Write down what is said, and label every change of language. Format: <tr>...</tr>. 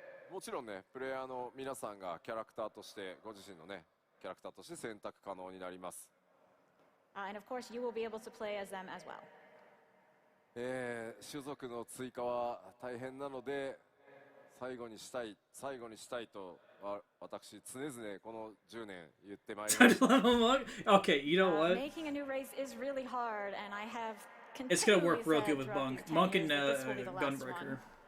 <ja>もちろんね、プレイヤーの皆さんがキャラクターとしてご自身のね、キャラクターとして選択可能になります。</ja> <en>And of course, you will be able to play as them as well.</en> <ja>種族の追加は大変なので。最後にしたいと私常々この10年言ってまいりました。</ja> <en>Okay, you know what? Making a new race is really hard, and I have. It's gonna work real good with Monk and Gunbreaker.</en>